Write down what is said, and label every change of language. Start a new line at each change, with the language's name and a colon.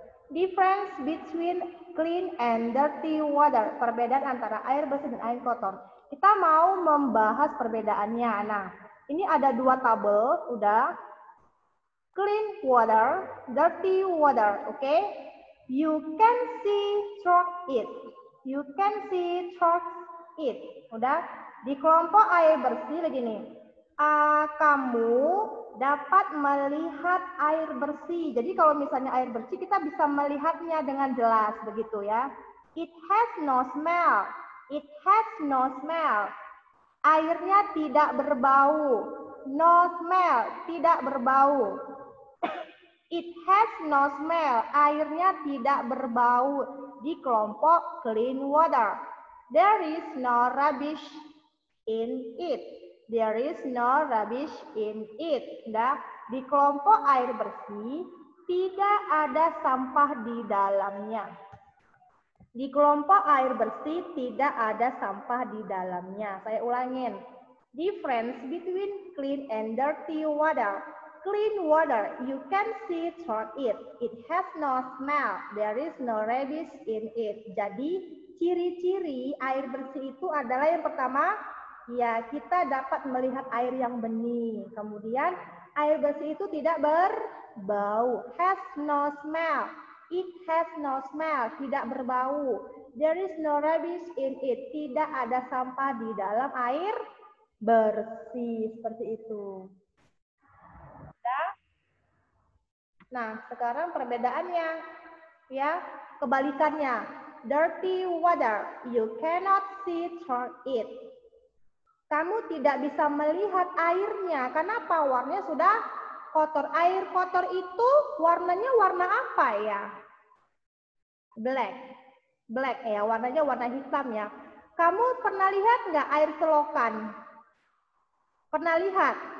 English: Difference between clean and dirty water.
Indonesian: Perbedaan antara air bersih dan air kotor. Kita mau membahas perbedaannya. Nah, ini ada dua tabel, udah.
English: Clean water, dirty water, oke? You can see through it. You can see through it. Udah. Di kelompok air bersih begini.
Indonesian: Kamu dapat melihat air bersih. Jadi kalau misalnya air bersih kita bisa melihatnya dengan jelas begitu ya.
English: It has no smell. It has no smell.
Indonesian: Airnya tidak berbau.
English: No smell,
Indonesian: tidak berbau.
English: It has no smell.
Indonesian: Airnya tidak berbau di kelompok clean water.
English: There is no rubbish in it. There is no rubbish in it.
Indonesian: Nah, di kelompok air bersih tidak ada sampah di dalamnya. Di kelompok air bersih tidak ada sampah di dalamnya. Saya ulangin.
English: Difference between clean and dirty water. Clean water, you can see through it. It has no smell. There is no rubbish in it.
Indonesian: Jadi, ciri-ciri air bersih itu adalah yang pertama, ya, kita dapat melihat air yang bening. Kemudian air bersih itu tidak berbau.
English: Has no smell. It has no smell.
Indonesian: Tidak berbau.
English: There is no rubbish in it.
Indonesian: Tidak ada sampah di dalam air bersih. Seperti itu. Nah, sekarang perbedaannya. Ya, kebalikannya. Dirty water.
English: You cannot see through it.
Indonesian: Kamu tidak bisa melihat airnya. Kenapa? Warnanya sudah kotor. Air kotor itu warnanya warna apa ya? Black. Black ya, warnanya warna hitam ya. Kamu pernah lihat nggak air selokan? Pernah lihat?